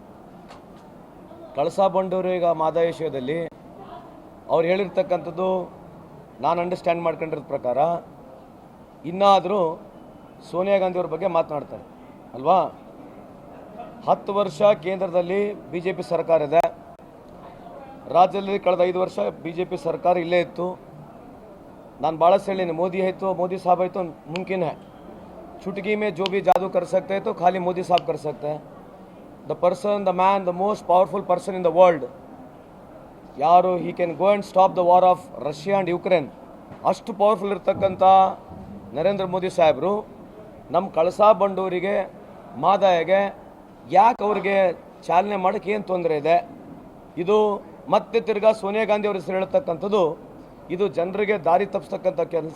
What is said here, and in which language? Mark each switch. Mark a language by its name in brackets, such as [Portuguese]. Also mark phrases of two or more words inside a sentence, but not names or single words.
[Kannada] ಕಳಸಾ ಬಂಡೂರಿಗೆ ಮಾದಾಯ ವಿಷಯದಲ್ಲಿ ಅವ್ರು ಹೇಳಿರ್ತಕ್ಕಂಥದ್ದು ನಾನು ಅಂಡರ್ಸ್ಟ್ಯಾಂಡ್ ಮಾಡ್ಕೊಂಡಿರೋದ ಪ್ರಕಾರ ಇನ್ನಾದರೂ ಸೋನಿಯಾ ಗಾಂಧಿಯವ್ರ ಬಗ್ಗೆ ಮಾತನಾಡ್ತಾರೆ ಅಲ್ವಾ. 10 ವರ್ಷ ಕೇಂದ್ರದಲ್ಲಿ BJP ಸರ್ಕಾರ ಇದೆ, ರಾಜ್ಯದಲ್ಲಿ ಕಳೆದ 5 ವರ್ಷ BJP ಸರ್ಕಾರ ಇಲ್ಲೇ ಇತ್ತು. ನಾನು ಭಾಳ ಹೇಳಿನಿ, [Hindi] मोदी है तो मोदी साहब है तो मुमकिन है, चुटकी में जो भी जादू कर सकते हैं तो खाली मोदी साहब कर सकते हैं. [English] the person, the man, the most powerful person in the world ಯಾರು, he can go and stop the war of Russia and Ukraine. [Kannada] ಅಷ್ಟು ಪವರ್ಫುಲ್ ಇರ್ತಕ್ಕಂಥ ನರೇಂದ್ರ ಮೋದಿ ಸಾಹೇಬರು ನಮ್ಮ ಕಳಸಾ ಬಂಡೂರಿಗೆ ಮಾದಾಯಗೆ ಯಾಕೆ ಅವ್ರಿಗೆ ಚಾಲನೆ ಮಾಡೋಕ್ಕೆ ಏನು ತೊಂದರೆ ಇದೆ? ಇದು ಮತ್ತೆ ತಿರ್ಗಾ ಸೋನಿಯಾ ಗಾಂಧಿ ಅವ್ರ ಹೆಸರು ಹೇಳ್ತಕ್ಕಂಥದ್ದು ಇದು ಜನರಿಗೆ ದಾರಿ ತಪ್ಪಿಸ್ತಕ್ಕಂಥ ಕೆಲಸ.